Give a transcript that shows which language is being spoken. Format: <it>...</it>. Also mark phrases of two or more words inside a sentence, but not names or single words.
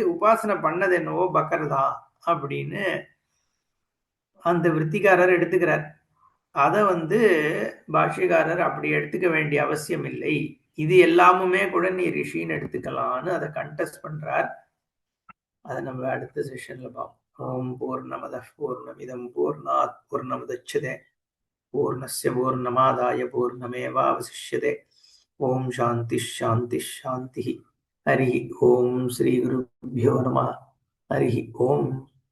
<ta>உபாசனை பண்ணது என்னவோ பக்கர் தான் அப்படின்னு அந்த விற்த்திகாரர் எடுத்துக்கிறார். அதை பாஷ்யக்காரர் அப்படி எடுத்துக்க வேண்டிய அவசியம் இல்லை, இது எல்லாமுமே கூட நீ ரிஷின்னு எடுத்துக்கலான்னு அதை கண்டெஸ்ட் பண்றார். அதை நம்ம அடுத்த செஷன்ல பார்ப்போம்.</ta> <sa>ॐ पूर्णमदः पूर्णमिदं पूर्णात् पूर्णमुदच्यते पूर्णस्य पूर्णमादाय पूर्णमेवावशिष्यते. ॐ शान्तिः शान्तिः शान्तिः. हरि ॐ श्री குருभ्यो நமः. हरि ॐ.</sa>